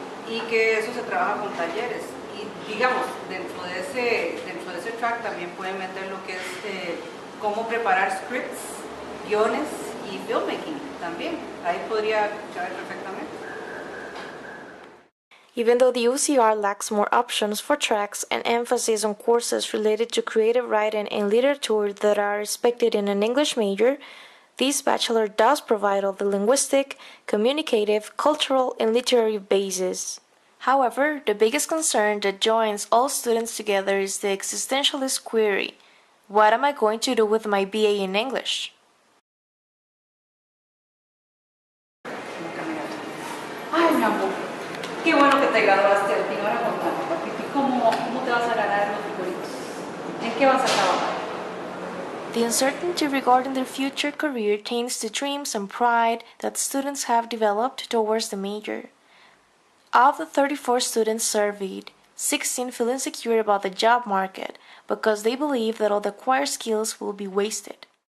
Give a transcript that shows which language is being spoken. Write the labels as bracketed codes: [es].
[es] Y que eso se trabaja con talleres. Y digamos, dentro de ese track también pueden meter lo que es cómo preparar scripts, guiones y filmmaking también. Ahí podría caber perfectamente. [en] Even though the UCR lacks more options for tracks and emphasis on courses related to creative writing and literature that are expected in an English major, this bachelor does provide all the linguistic, communicative, cultural, and literary bases. However, the biggest concern that joins all students together is the existentialist query: what am I going to do with my BA in English? [es] Ay, mi amor, qué bueno que te graduaste al fin. Ahora contame, papi, ¿cómo te vas a ganar los figuritos? ¿En qué vas a trabajar? [en] The uncertainty regarding their future career taints the dreams and pride that students have developed towards the major. Of the 34 students surveyed, 16 feel insecure about the job market because they believe that all the acquired skills will be wasted.